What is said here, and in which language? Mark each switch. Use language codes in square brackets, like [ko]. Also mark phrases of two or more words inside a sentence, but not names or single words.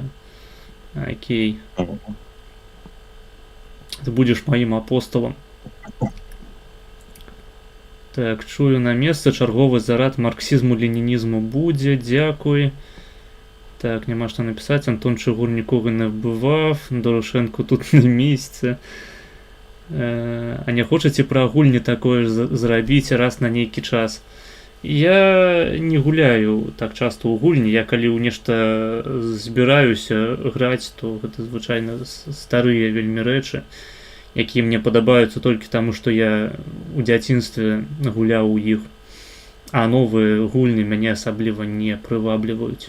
[be] Окей. Ты будзеш маім апосталам. Так, чую на месцы, чарговы зарад марксізму-ленінізму будзе, дзякуй. Так, няма што напісаць, Антон Чыгур нікога не вбывав, [uk] Дорошенко тут на місце. [be] А не хочаце пра гульні такое ж зрабіць раз на нейкі час? Я не гуляю так часта ў гульні, я калі ў нешта збіраюся граць, то гэта звычайна старыя вельмі рэчы, якія мне падабаюцца толькі таму, што я ў дзяцінстве гуляў у іх, а новыя гульні мяне асабліва не прывабліваюць.